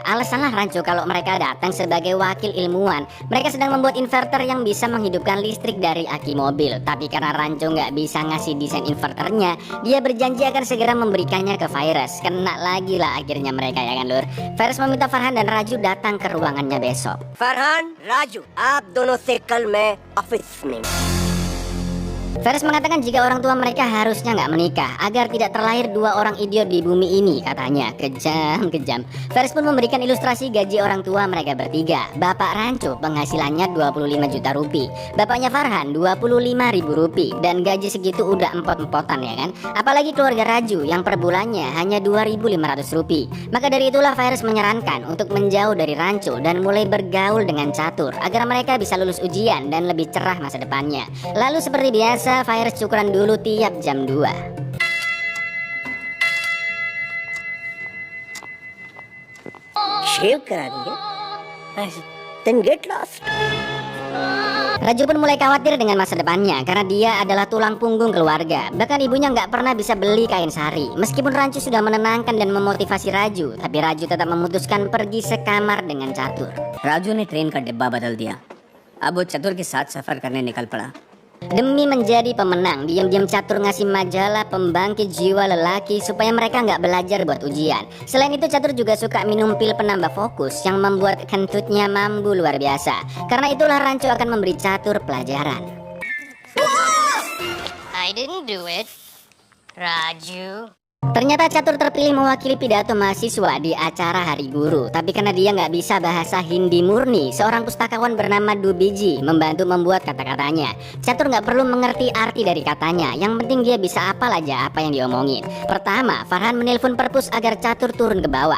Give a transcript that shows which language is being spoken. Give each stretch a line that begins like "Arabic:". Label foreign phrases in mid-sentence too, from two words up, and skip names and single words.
Indonesian: Alasanlah Rancho kalau mereka datang sebagai wakil ilmuwan. Mereka sedang membuat inverter yang bisa menghidupkan listrik dari aki mobil. Tapi karena Rancho nggak bisa ngasih desain inverternya, dia berjanji akan segera memberikannya ke Virus. Kena lagi lah akhirnya mereka ya kan lur. Virus meminta Farhan dan Raju datang ke ruangannya besok.
Hindi: फरहान राजू आप दोनों से कल मैं ऑफिस में
Indonesian: Faris mengatakan jika orang tua mereka harusnya nggak menikah agar tidak terlahir dua orang idiot di bumi ini, katanya. Kejam. Faris pun memberikan ilustrasi gaji orang tua mereka bertiga. Bapak Ranco penghasilannya 25 juta rupiah, bapaknya Farhan 25 ribu rupiah, dan gaji segitu udah empot-empotan ya kan. Apalagi keluarga Raju yang per bulannya hanya 2.500 rupiah. Maka dari itulah Faris menyarankan untuk menjauh dari Ranco dan mulai bergaul dengan catur agar mereka bisa lulus ujian dan lebih cerah masa depannya. Lalu seperti biasa Faris cukuran dulu tiap jam 2.
Hindi: शेव करा देंगे,
English: then get lost.
Indonesian: Raju pun mulai khawatir dengan masa depannya karena dia adalah tulang punggung keluarga. Bahkan ibunya nggak pernah bisa beli kain sari. Meskipun Rancu sudah menenangkan dan memotivasi Raju, tapi Raju tetap memutuskan pergi sekamar dengan catur.
Hindi: राजू ने ट्रेन का डिब्बा बदल दिया। अब वो चतुर के साथ सफर करने निकल पड़ा।
Indonesian: Demi menjadi pemenang, diam-diam catur ngasih majalah pembangkit jiwa lelaki supaya mereka nggak belajar buat ujian. Selain itu catur juga suka minum pil penambah fokus yang membuat kentutnya mambu luar biasa. Karena itulah Rancu akan memberi catur pelajaran.
English: I didn't do it, Raju.
Indonesian: Ternyata catur terpilih mewakili pidato mahasiswa di acara Hari Guru. Tapi karena dia nggak bisa bahasa Hindi murni, seorang pustakawan bernama Dubiji membantu membuat kata-katanya. Catur nggak perlu mengerti arti dari katanya, yang penting dia bisa hafal aja apa yang diomongin. Pertama, Farhan menelpon perpus agar catur turun ke bawah.